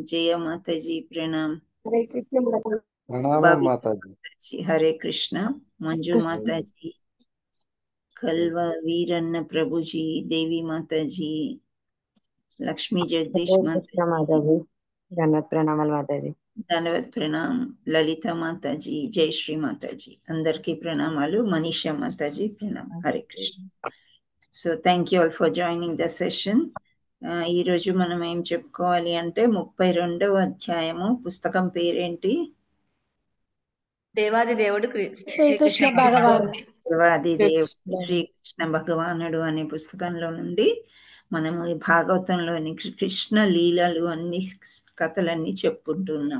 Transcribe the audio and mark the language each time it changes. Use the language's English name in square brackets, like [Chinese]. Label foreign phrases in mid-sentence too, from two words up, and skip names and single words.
[Hindi] जया माता जी प्रणाम। हरे कृष्ण प्रणाम बबीता माता जी। माता जी हरे कृष्णा। मंजू माता जी, कलवा वीरन्न प्रभु जी, देवी माता जी, लक्ष्मी जगदीश माता कृष्ण माता जी, जन्नत प्रणामाल माता जी। [Telugu] ధన్యవాద్ ప్రణాం లలిత మాతాజీ, జయశ్రీ మాతాజీ అందరికీ ప్రణామాలు. మనీషా మాతాజీ ప్రణాం. హరే కృష్ణ. [English] So thank you all for joining the session. [Telugu] ఈరోజు మనం ఏం చెప్పుకోవాలి అంటే 32వ అధ్యాయము. పుస్తకం పేరేంటి? దేవాది దేవుడు శ్రీకృష్ణ భగవాన్. దేవాది దేవుడు శ్రీకృష్ణ భగవానుడు అనే పుస్తకంలో నుండి మనము ఈ భాగవతంలోని కృష్ణ లీలలు అన్ని కథలన్నీ చెప్పుకుంటున్నాం.